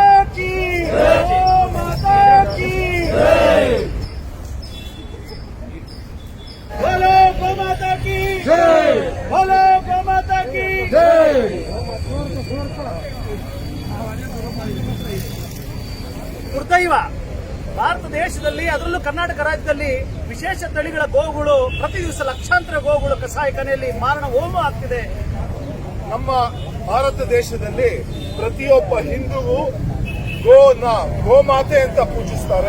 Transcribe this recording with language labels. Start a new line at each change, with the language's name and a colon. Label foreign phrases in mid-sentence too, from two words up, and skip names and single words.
Hindi: की गौ माता की बोलो गौ माता की बोलो गौ माता की
Kannada: ದುರ್ದೈವ ಭಾರತ ದೇಶದಲ್ಲಿ ಅದರಲ್ಲೂ ಕರ್ನಾಟಕ ರಾಜ್ಯದಲ್ಲಿ ವಿಶೇಷ ತಳಿಗಳ ಗೋವುಗಳು ಪ್ರತಿ ದಿವಸ ಲಕ್ಷಾಂತರ ಗೋವುಗಳು ಕಸಾಯಿಖಾನೆಯಲ್ಲಿ ಮಾರಣ ಹೋಮ ಆಗ್ತಿದೆ. ನಮ್ಮ ಭಾರತ ದೇಶದಲ್ಲಿ ಪ್ರತಿಯೊಬ್ಬ ಹಿಂದೂವು ಗೋಮಾತೆ ಅಂತ ಪೂಜಿಸ್ತಾರೆ.